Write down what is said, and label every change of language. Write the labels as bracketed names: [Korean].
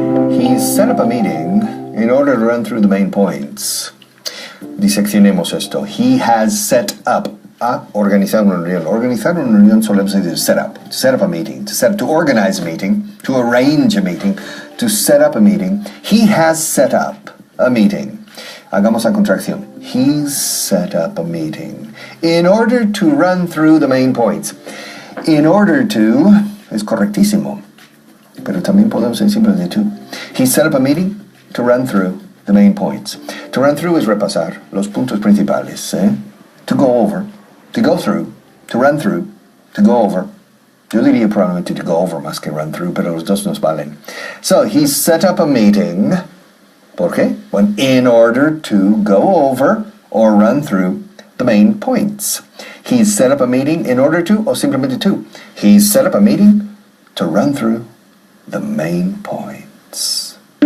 [English] He set up a meeting in order to run through the main points. [Spanish] Diseccionemos esto. [English] He has set up. [Spanish] Organizar una reunión. Organizar una reunión solemos decir set up. [English] To set up a meeting. To organize a meeting. To arrange a meeting. To set up a meeting. He has set up a meeting. [Spanish] Hagamos la contracción. [English] He's set up a meeting in order to run through the main points. [Spanish] In order to es correctísimo. Pero también podemos decir simplemente to. [English] He set up a meeting to run through the main points. [Spanish] To run through es repasar los puntos principales. [English] To go over. To go through, to run through, to go over. [Spanish] Yo diría probablemente to go over más que run through, pero los dos nos valen. [English] So, he set up a meeting. [Spanish] ¿Por qué? [English] Well, in order to go over or run through the main points. He set up a meeting in order to, [Spanish] o simplemente [English] to. He set up a meeting to run through the main points.